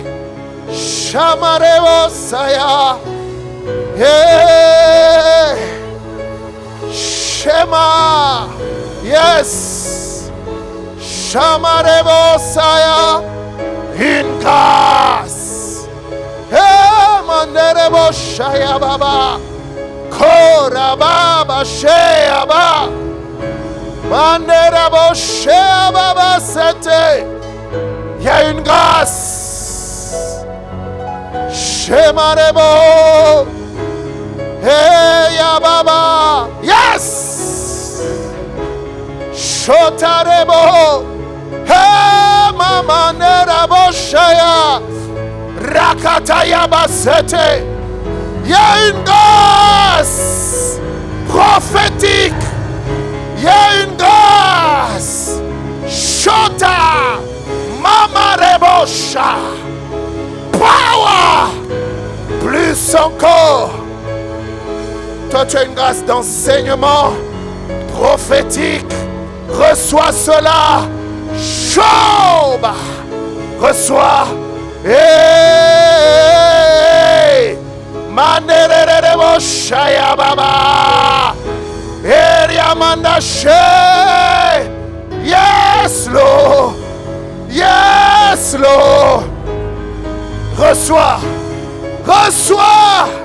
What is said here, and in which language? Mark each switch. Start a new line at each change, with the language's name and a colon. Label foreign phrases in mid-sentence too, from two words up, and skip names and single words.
French: Shamareo Saya. Hey, Shema, yes, Shamareo Saya, une grâce. Hey, Manderebo Shaya Baba, Kora Baba Shea Baba, Manderebo Shea Baba Sete. Il y a une grâce. Shemarebo, hey ya Baba, yes. Shotarebo, hey Mama Nerabo Shaya, Rakataya Basete. Il y a une grâce prophétique. Il y a une grâce. Shota, Mama Rebosha. Power. Plus encore. Toi, tu as une grâce d'enseignement prophétique. Reçois cela. Shoba. Reçois. Hey. Manererebo Shaya Baba. Eriamanda She.
English: Yes, Lord. Yes, Lord.
French: Reçois. Reçois.